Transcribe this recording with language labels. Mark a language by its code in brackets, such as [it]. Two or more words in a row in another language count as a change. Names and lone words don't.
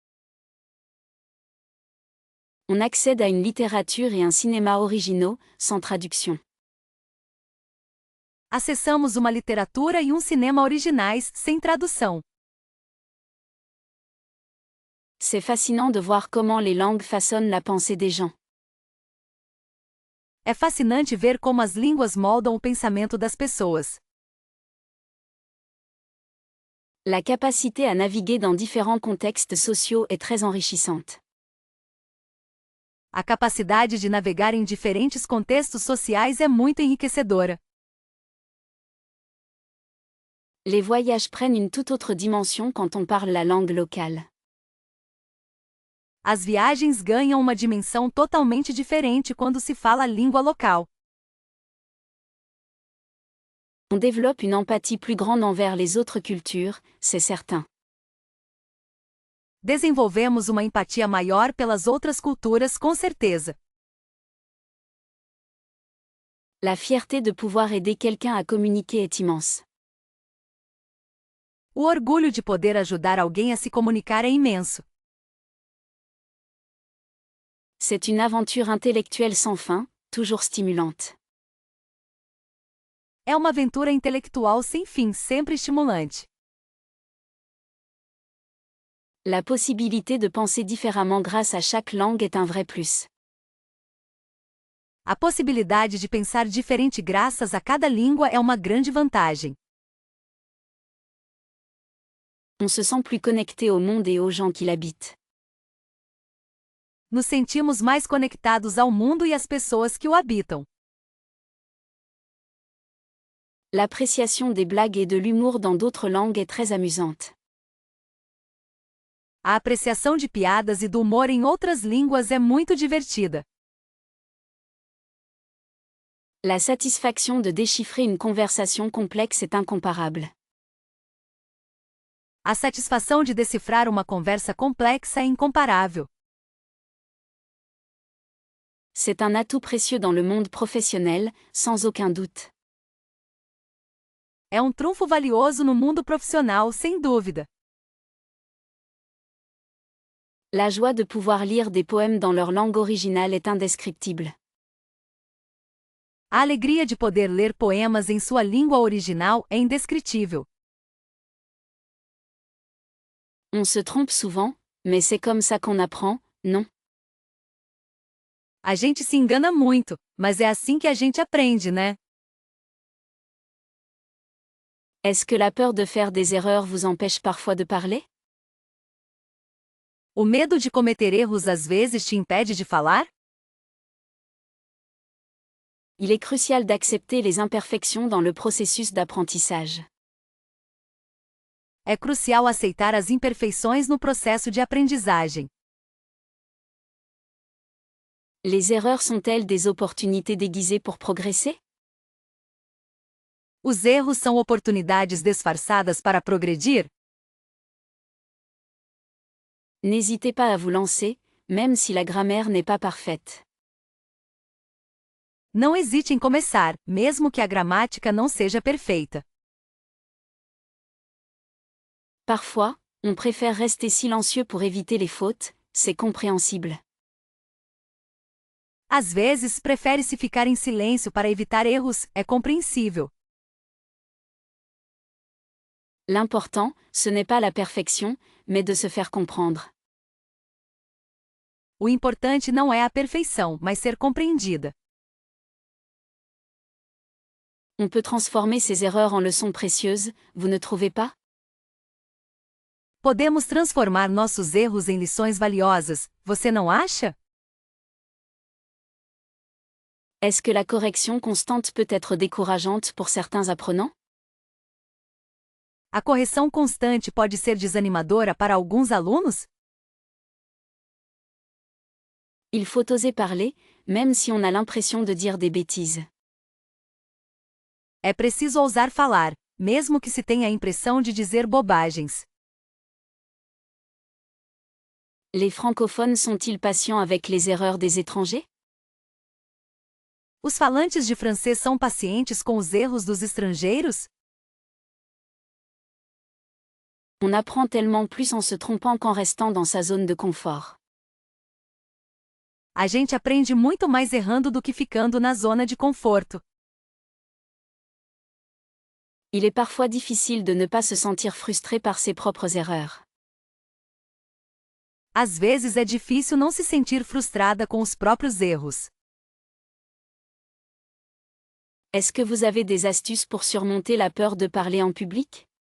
[fr] On accède à une littérature et un cinéma originaux, sans traduction. [pt] Acessamos uma literatura e um cinema originais, sem tradução. [fr] C'est fascinant de voir comment les langues façonnent la pensée des gens. [pt] É fascinante ver como as línguas moldam o pensamento das pessoas. [fr] La capacité à naviguer dans différents contextes sociaux est très enrichissante. [pt] A capacidade de navegar em diferentes contextos sociais é muito enriquecedora. [fr] Les voyages prennent une toute autre dimension quand on parle la langue locale. [pt] As viagens ganham uma dimensão totalmente diferente quando se fala a língua local. [fr] On développe une empathie plus grande envers les autres cultures, c'est certain. [pt] Desenvolvemos uma empatia maior pelas outras culturas, com certeza. [fr] La fierté de pouvoir aider quelqu'un à communiquer est immense. [pt] O orgulho de poder ajudar alguém a se comunicar é imenso. [fr] C'est une aventure intellectuelle sans fin, toujours stimulante. [pt] É uma aventura intelectual sem fim, sempre estimulante. [fr] La possibilité de penser différemment grâce à chaque langue est un vrai plus. [pt] A possibilidade de pensar diferente graças a cada língua é uma grande vantagem. [fr] On se sent plus connecté au monde et aux gens qui l'habitent. [pt] nos sentimos mais conectados ao mundo e às pessoas que o habitam. [fr] L'appréciation des blagues et de l'humour dans d'autres langues est très amusante. [pt] A apreciação de piadas e do humor em outras línguas é muito divertida. [fr] La satisfaction de déchiffrer une conversation complexe est incomparable. [pt] A satisfação de decifrar uma conversa complexa é incomparável. [fr] C'est un atout précieux dans le monde professionnel, sans aucun doute. [pt] É um trunfo valioso no mundo profissional, sem dúvida. [fr] La joie de pouvoir lire des poèmes dans leur langue originale est indescriptible. [pt] A alegria de poder ler poemas em sua língua original é indescritível. [fr] On se trompe souvent, mais c'est comme ça qu'on apprend, non? [pt] A gente se engana muito, mas é assim que a gente aprende, né? [fr] Est-ce que la peur de faire des erreurs vous empêche parfois de parler? [pt] O medo de cometer erros às vezes te impede de falar? [fr] Il est crucial d'accepter les imperfections dans le processus d'apprentissage. [pt] É crucial aceitar as imperfeições no processo de aprendizagem. [fr] Les erreurs sont-elles des opportunités déguisées pour progresser? [pt] Os erros são oportunidades disfarçadas para progredir? [fr] N'hésitez pas à vous lancer, même si la grammaire n'est pas parfaite. [pt] Não hesite em começar, mesmo que a gramática não seja perfeita. [fr] Parfois, on préfère rester silencieux pour éviter les fautes, c'est compréhensible. [pt] Às vezes, prefere-se ficar em silêncio para evitar erros, é compreensível. [fr] L'important, ce n'est pas la perfection, mais de se faire comprendre. [pt] O importante não é a perfeição, mas ser compreendida. [fr] On peut transformer ces erreurs en leçons précieuses, vous ne trouvez pas? [pt] Podemos transformar nossos erros em lições valiosas, você não acha? [fr] Est-ce que la correction constante peut être décourageante pour certains apprenants? [pt] A correção constante pode ser desanimadora para alguns alunos? [fr] Il faut oser parler, même si on a l'impression de dire des bêtises. [pt] É preciso ousar falar, mesmo que se tenha a impressão de dizer bobagens. [fr] Les francophones sont-ils patients avec les erreurs des étrangers? [pt] Os falantes de francês são pacientes com os erros dos estrangeiros? [fr] On apprend tellement plus en se trompant qu'en restant dans sa zone de confort. [pt] A gente aprende muito mais errando do que ficando na zona de conforto. [fr] Il est parfois difficile de ne pas se sentir frustré par ses propres erreurs. [pt] Às vezes é difícil não se sentir frustrada com os próprios erros. [fr] Est-ce que vous avez des astuces pour surmonter la peur de parler en public?